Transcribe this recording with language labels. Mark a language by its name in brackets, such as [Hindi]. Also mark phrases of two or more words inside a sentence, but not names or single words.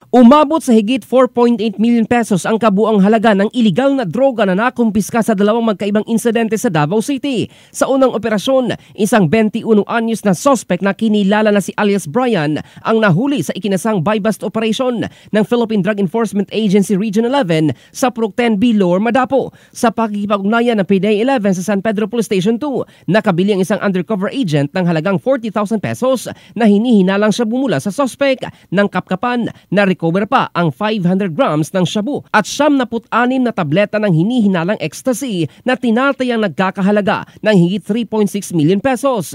[Filipino] Umabot sa higit 4.8 [English] million pesos [Filipino] ang kabuang halaga ng iligal na droga na nakumpiska sa dalawang magkaibang insidente sa Davao City. Sa unang operasyon, isang 21 anyos na suspect na kinilala na si alias Brian ang nahuli sa ikinasang [English] buy-bust operation [Filipino] ng Philippine Drug Enforcement Agency Region 11 sa Purok 10B Lower Madapo. Sa pakikipag-ugnayan ng PDEA 11 sa San Pedro Police Station 2, nakabili ang isang [English] undercover agent [Filipino] ng halagang 40,000 pesos na hinihinalang siya bumula sa suspect. Ng kapkapan na recover pa ang 500 grams ng shabu at 76 na tableta ng hinihinalang ecstasy na tinatayang nagkakahalaga ng higit 3.6 [English] million pesos.